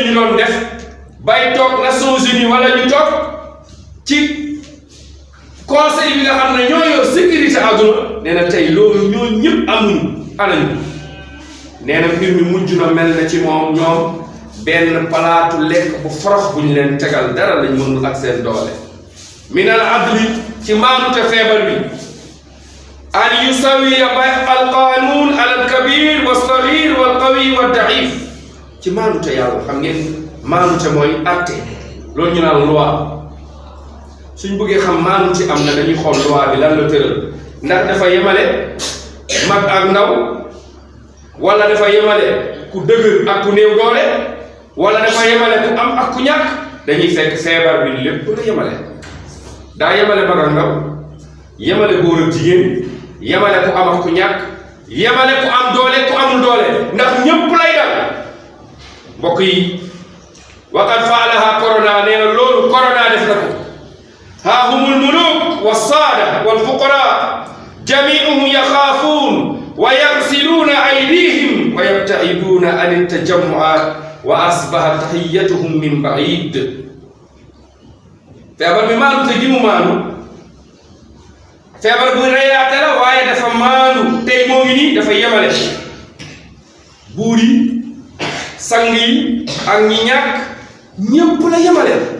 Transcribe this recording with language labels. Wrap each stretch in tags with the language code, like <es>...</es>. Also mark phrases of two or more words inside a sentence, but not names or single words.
<wo>ñu doon def bay toog Nations Unies wala ñu toog ci conseil bi nga xam ne ñoo yor sécurité àdduna nee na tey loolu ñoo ñëpp amuñu anañu nee na mbir mi mujj na mel na ci moom ñoom benn palaatu lekk bu forox bu ñu leen tegal dara lañ mënul ak seen doole</wo> <ar>من العدل</ar> <wo>ci maanute feebar bi</wo> <ar>أن يساوي القانون الكبير والصغير والقوي والضعيف.</ar> <wo>ci maanute yàlla xam ngeen maanute mooy atte loolu ñu naan loi. suñ bëggee xam maanute am na dañuy xool loi bi lan la tëral ndax dafa yemale mag ak ndaw wala dafa yemale ku dëgër ak ku néew doole wala dafa yemale ku am ak ku ñàkk. dañuy fekk feebar bi lépp la yemale. daa yemale mag ak ndaw yemale góor ak jigéen yemale ku am ak ku ñàkk yemale ku am doole ku amul doole ndax ñëpp lay dal. mbokk yi</wo> <ar>وقد فعلها</ar> <wo>corona nee na loolu corona def na ko.</wo> <ar>ها هم الملوك والسادة والفقراء جميعهم يخافون ويغسلون أيديهم ويبتعدون عن التجمعات وأصبح تحيتهم من بعيد.</ar> <wo>feebar bi maanu te gi mu maanu feebar bu reyaate la waaye dafa maanu tey moo ngi nii dafa yemale buur yi sang yi ak ñi ñàkk ñëpp la yemale.</wo>